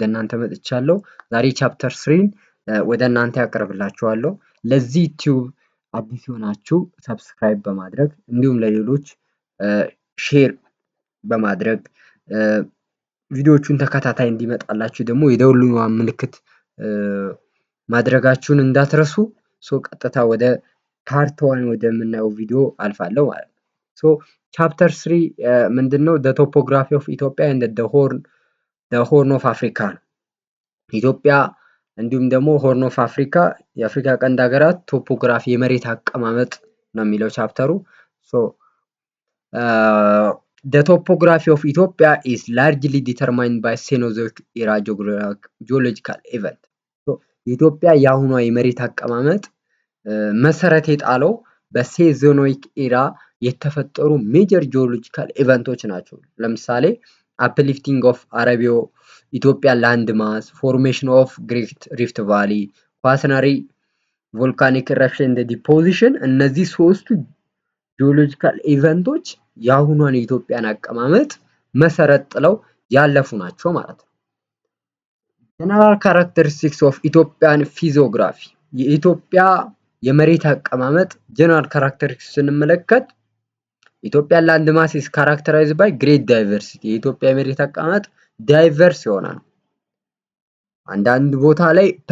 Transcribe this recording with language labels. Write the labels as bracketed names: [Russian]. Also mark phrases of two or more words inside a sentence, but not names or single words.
[Amharic] እናንተ መጥቻለሁ። ዛሬ ቻፕተር 3 ወደ እናንተ ያቀርብላችኋለሁ። ለዚህ ቲዩብ አዲስ የሆናችሁ ሰብስክራይብ በማድረግ እንዲሁም ለሌሎች ሼር በማድረግ ቪዲዮቹን ተከታታይ እንዲመጣላችሁ ደግሞ የደውሉን ምልክት ማድረጋችሁን እንዳትረሱ። ቀጥታ ወደ ፓርት 1 ወደምናየው ቪዲዮ አልፋለሁ ማለት ነው። ቻፕተር 3 ምንድነው? [English] the topography of Ethiopia and the horn of Africa [Amharic] ነው። ኢትዮጵያ እንዲሁም ደግሞ ሆርን ኦፍ አፍሪካ የአፍሪካ ቀንድ ሀገራት ቶፖግራፊ የመሬት አቀማመጥ ነው የሚለው ቻፕተሩ። [English] the topography of Ethiopia is largely determined by Cenozoic era geological event። [Amharic] የኢትዮጵያ የአሁኗ የመሬት አቀማመጥ መሰረት የጣለው በሴዞኖይክ ኢራ የተፈጠሩ ሜጀር [English] geological events [Amharic] ናቸው። ለምሳሌ [English] uplifting of Arabo Ethiopian land mass, formation of Great Rift Valley፣ quaternary volcanic eruption and deposition። [Amharic] እነዚህ ሶስቱ [English] geological events [Amharic] የአሁኗን የኢትዮጵያን አቀማመጥ መሰረት ጥለው ያለፉ ናቸው ማለት ነው። [English] general characteristics of Ethiopian physiography [Amharic] የኢትዮጵያ የመሬት አቀማመጥ [English] general characteristics [Amharic] ስንመለከት [English] Ethiopia land mass is characterized by great diversity። [Amharic] የኢትዮጵያ የመሬት አቀማመጥ ዳይቨርስ የሆነ ነው። አንዳንድ ቦታ ላይ